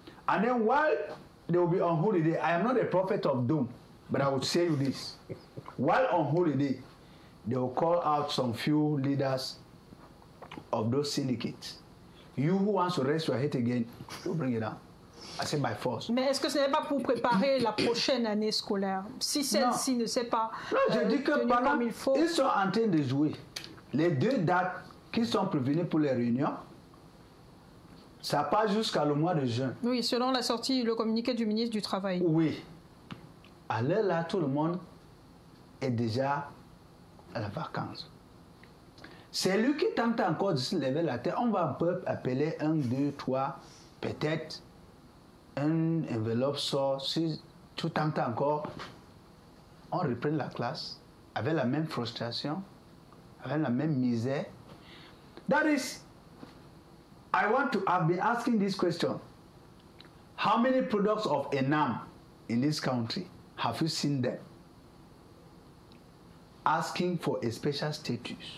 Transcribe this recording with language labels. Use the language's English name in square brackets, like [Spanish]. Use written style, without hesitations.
[English] And then while they will be on holiday, I am not a prophet of doom, but I would say you this. While on holiday, they will call out some few leaders of those syndicates. You who wants to raise your head again, you bring it down. I say by force. [French] Mais est-ce que ce n'est pas pour préparer la prochaine année scolaire? Si celle-ci ne sait pas je dis que pendant, il faut... ils sont en train de jouer. Les 2 dates qui sont prévenues pour les réunions, ça passe jusqu'à le mois de juin. Oui, selon la sortie, le communiqué du ministre du Travail. Oui. À l'heure là, tout le monde est déjà à la vacance. C'est lui qui tente encore de se lever la tête. On va un peu appeler 1, 2, 3, peut-être un enveloppe sort. Si tu tentes encore, on reprend la classe avec la même frustration, avec la même misère. [English] That is, I've been asking this question. How many products of ENAM in this country have you seen them asking for a special status?